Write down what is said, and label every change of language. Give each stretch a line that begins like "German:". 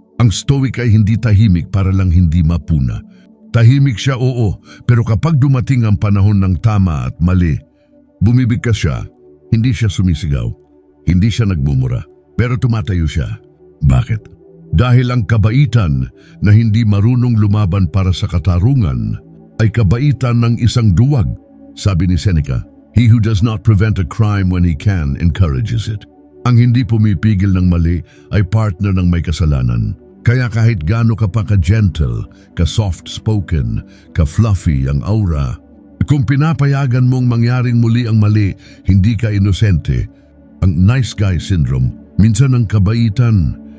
Filipino: Ang stoic ay hindi tahimik para lang hindi mapuna. Tahimik siya, oo, pero kapag dumating ang panahon ng tama at mali, bumibigkas siya, hindi siya sumisigaw, hindi siya nagmumura, pero tumatayo siya. Bakit? Dahil ang kabaitan na hindi marunong lumaban para sa katarungan ay kabaitan ng isang duwag. Sabi ni
English: Seneca, "He who does not prevent a crime when he can encourages it."
Filipino: Ang hindi pumipigil ng mali ay partner ng may kasalanan. Kaya kahit gaano ka pa ka-gentle, ka-soft-spoken, ka-fluffy ang aura, kung pinapayagan mong mangyaring muli ang mali, hindi ka inosente. Ang nice guy syndrome, minsan ang kabaitan,